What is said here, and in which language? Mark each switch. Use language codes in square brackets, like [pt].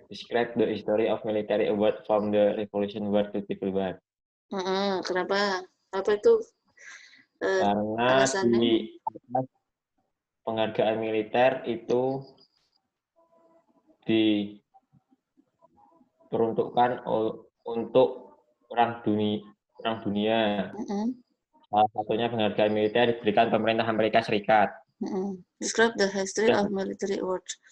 [en] Describe the history of military award from the Revolution War to Civil War. [id] Kenapa? Apa itu Karena alasannya? di atas penghargaan militer itu diperuntukkan untuk perang dunia. Salah satunya penghargaan militer diberikan pemerintah Amerika Serikat. [en] Describe the history of military award.